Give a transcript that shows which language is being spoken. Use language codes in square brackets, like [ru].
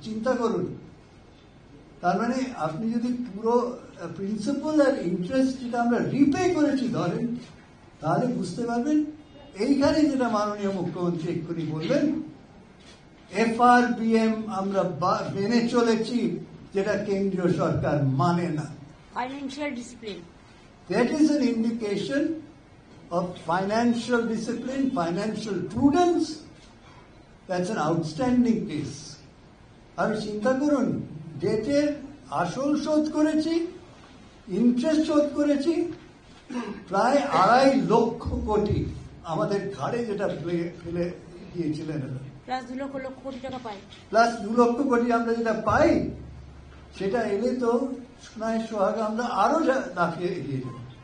[bn] চিন্তা করুন, তার মানে আপনি যদি পুরো প্রিন্সিপাল আর ইন্টারেস্ট যেটা আমরা রিপে করেছি ধরেন, তাহলে বুঝতে পারবেন এইখানে যেটা মাননীয় মুখ্যমন্ত্রী এক্ষুনি বললেন, FRBM আমরা মেনে চলেছি, যেটা কেন্দ্রীয় সরকার মানে না। Financial discipline, [en] That is an indication of financial discipline, financial prudence. That's an outstanding case. [bn] আর চিন্তা করুন, ডেটের আসল শোধ করেছি, ইন্টারেস্ট শোধ করেছি প্রায় 2.5 লক্ষ কোটি আমাদের ঘাড়ে যেটা ফেলে দিয়েছিলেন, প্লাস 2 লক্ষ কোটি টাকা পাই, প্লাস 2 লক্ষ কোটি আমরা যেটা পাই, সেটা এলে তো সোনায় সোহাগা আমরা আরো লাফিয়ে এগিয়ে যাব।